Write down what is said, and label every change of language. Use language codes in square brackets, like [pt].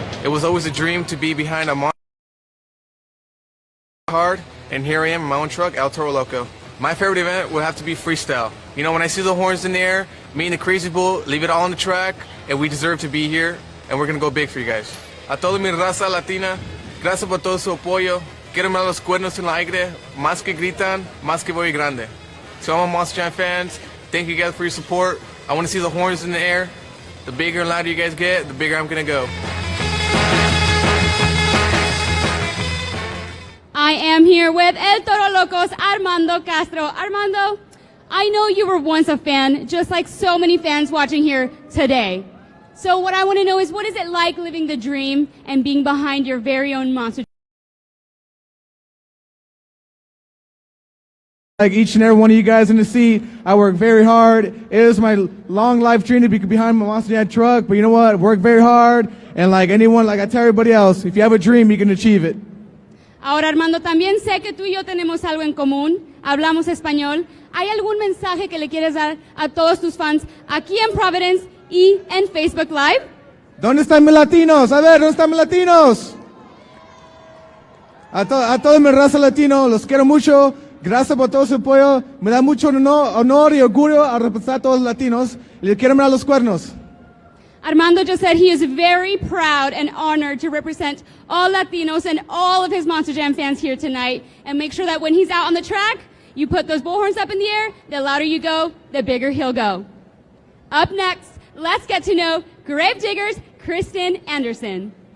[en] It was always a dream to be behind a Monster hard, and here I am in my own truck, El Toro Loco. My favorite event would have to be freestyle. You know, when I see the horns in the air, me and the Crazy Bull leave it all on the track, and we deserve to be here, and we're gonna go big for you guys. [es] A toda mi raza latina, gracias por todo su apoyo. Quiero mirar los cuernos en el aire, más que gritan, más que voy grande. [en] So I'm a Monster Jam fans. Thank you guys for your support. I want to see the horns in the air. The bigger and louder you guys get, the bigger I'm gonna go. I am here with El Toro Loco's Armando Castro. Armando, I know you were once a fan, just like so many fans watching here today. So what I want to know is, what is it like living the dream and being behind your very own monster? Like each and every one of you guys in the seat, I work very hard. It is my long life dream to be behind my Monster Jam truck, but you know what? Work very hard, and like anyone, like I tell everybody else, if you have a dream, you can achieve it. [es] Ahora, Armando, también sé que tú y yo tenemos algo en común. Hablamos español. ¿Hay algún mensaje que le quieres dar a todos tus fans aquí en Providence y en Facebook Live? ¿Dónde están mis latinos? A ver, ¿dónde están mis latinos? A todos mis raza latino, los quiero mucho. Gracias por todo su apoyo. Me da mucho honor y orgullo a representar a todos los latinos. Y le quiero mirar los cuernos. [en] Armando just said he is very proud and honored to represent all Latinos and all of his Monster Jam fans here tonight. And make sure that when he's out on the track, you put those bullhorns up in the air. The louder you go, the bigger he'll go. Up next, let's get to know Gravedigger's Kristen Anderson.